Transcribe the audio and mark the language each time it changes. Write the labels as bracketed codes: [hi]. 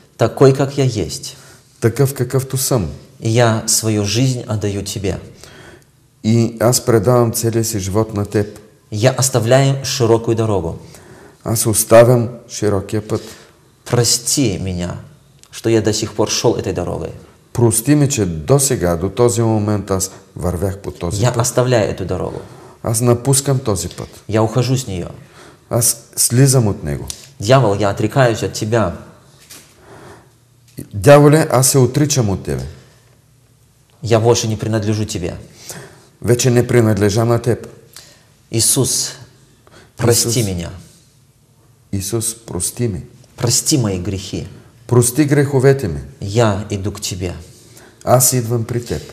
[ru] такой, как я есть. [bg] такъв какъвто съм. [ru] И я свою жизнь отдаю Тебе. [bg] И аз предавам целия си живот на Теб. [ru] Я оставляю широкую дорогу. [bg] Аз оставям широкия път. [ru] Прости меня, что я до сих пор шел этой дорогой. [bg] Прости ми, че до сега, до този момент аз вървях по този [ru] Я [bg] път. [ru] оставляю эту дорогу. [bg] Аз напускам този път. [ru] Я ухожу с нее. [bg] Аз слизам от него. [ru] Дьявол, я отрекаюсь от Тебя. [bg] Дяволе, аз се отричам от Тебе. [ru] Я больше не принадлежу Тебе. [bg] Вече не принадлежа на Теб. [ru] Иисус, прости Иисус. меня. [bg] Исус, прости ми. [ru] Прости мои грехи. [bg] Прости греховете ми. [ru] Я иду к Тебе. [bg] Аз идвам при Теб.